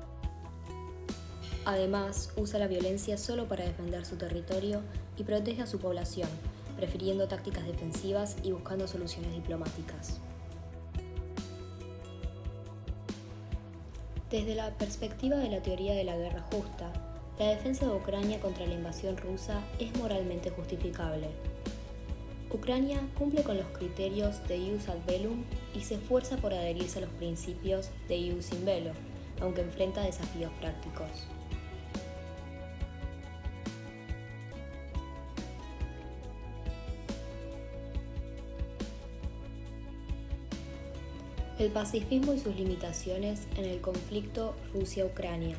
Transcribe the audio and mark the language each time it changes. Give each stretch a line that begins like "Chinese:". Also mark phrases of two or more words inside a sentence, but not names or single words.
Spanish: Además, usa la violencia solo para defender su territorio y protege a su población, prefiriendo tácticas defensivas y buscando soluciones diplomáticas. Desde la perspectiva de la teoría de la guerra justa, la defensa de Ucrania contra la invasión rusa es moralmente justificable. Ucrania cumple con los criterios de
Latin: ius ad bellum
Spanish: y se esfuerza por adherirse a los principios de
Latin: ius in bello,
Spanish: aunque enfrenta desafíos prácticos. El pacifismo y sus limitaciones en el conflicto Rusia-Ucrania.